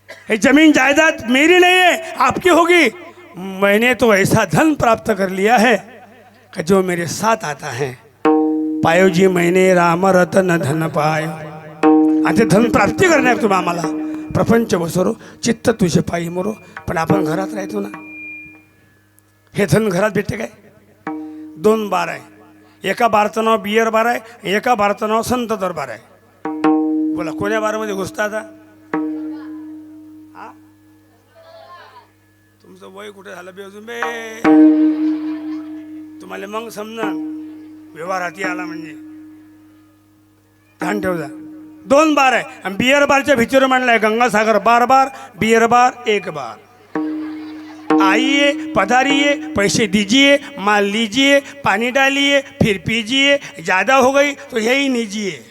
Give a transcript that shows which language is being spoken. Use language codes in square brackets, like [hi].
[hi] ये जमीन जायदाद मेरी नहीं है, आपकी होगी. मैंने तो ऐसा धन प्राप्त कर लिया है कि जो मेरे साथ आता है. पायो जी मैंने राम रतन धन पायो. [mr] आणि ते धन प्राप्ती करण्यात तुम्ही आम्हाला प्रपंच बसरो, चित्त तुझे पायी मोरो. पण आपण घरात राहतो ना, हे धन घरात भेटते काय? 2 बार आहे. एका बारचं नाव बियर बार आहे, एका बारचं नाव संत दरबार आहे. बोला कोण्या बारमध्ये घुसता आता? हा? तुमचं वय कुठे झालं बे अजून बे? तुम्हाला मग समजा व्यवहार हाती आला म्हणजे. ध्यान ठेवजा. 2 बार आहे आणि बियर बारच्या भीतीवर मांडलाय गंगासागर बार बार, बियर बार 1 बार. [hi] आइए पधारिए, पैसे दीजिए, माल लीजिए, पानी डालिए, फिर पीजिए, ज्यादा हो गई तो यही नीजिए.